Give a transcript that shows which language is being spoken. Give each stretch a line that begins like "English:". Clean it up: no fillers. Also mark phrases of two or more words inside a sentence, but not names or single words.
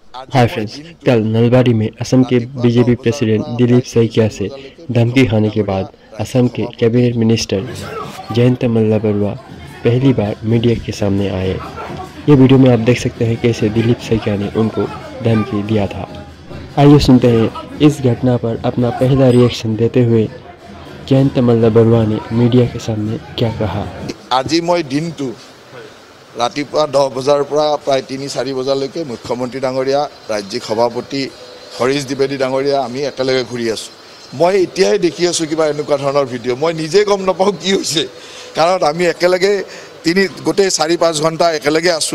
English: Hi friends,
Hindi: कल नलबाड़ी में असम के बीजेपी प्रेसिडेंट दिलीप सैकिया से धमकी खाने के बाद असम के
English: cabinet minister
Hindi: जयंत मल्ला बरुआ पहली बार मीडिया के सामने आए। ये वीडियो में आप देख सकते हैं कैसे दिलीप सैकिया ने उनको धमकी दिया था। आइए सुनते हैं इस घटना पर अपना पहला रिएक्शन देते हुए जयंत मल्ला बरुआ ने मीडिया के सामने क्या कहा।
Assamese: আজি মই দিনটো ৰাতিপুৱা 10 বজাৰ পৰা প্ৰায় 3-4 বজালৈকে মুখ্যমন্ত্ৰী ডাঙৰীয়া ৰাজ্যিক সভাপতি হৰিশ দ্বিবেদী ডাঙৰীয়া আমি একেলগে ঘূৰি আছো। মই এতিয়াই দেখি আছো কিবা এনেকুৱা ধৰণৰ ভিডিঅ', মই নিজে গম নাপাওঁ কি হৈছে, কাৰণ আমি একেলগে গোটেই 4-5 ঘণ্টা একেলগে আছো।